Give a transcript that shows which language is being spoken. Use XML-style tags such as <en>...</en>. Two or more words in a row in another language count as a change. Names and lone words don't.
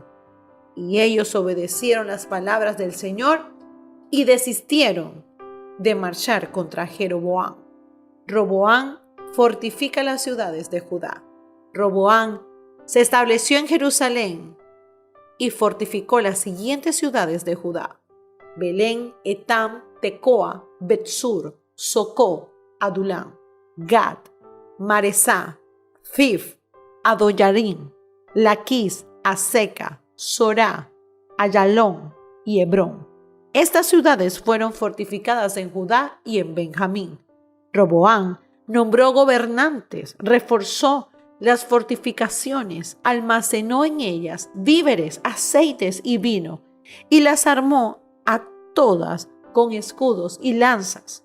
<es>Y ellos obedecieron las palabras del Señor y desistieron de marchar contra Jeroboam. Roboam fortifica las ciudades de Judá. Roboam se estableció en Jerusalén y fortificó las siguientes ciudades de Judá: Belén, Etam, Tecoa, Betsur, Socó, Adulam, Gad, Maresá, Fif, Adoyarim, Laquis, Aseca, Sorá, Ayalón y Hebrón. Estas ciudades fueron fortificadas en Judá y en Benjamín. Roboam nombró gobernantes, reforzó las fortificaciones, almacenó en ellas víveres, aceites y vino, y las armó a todas con escudos y lanzas.</es>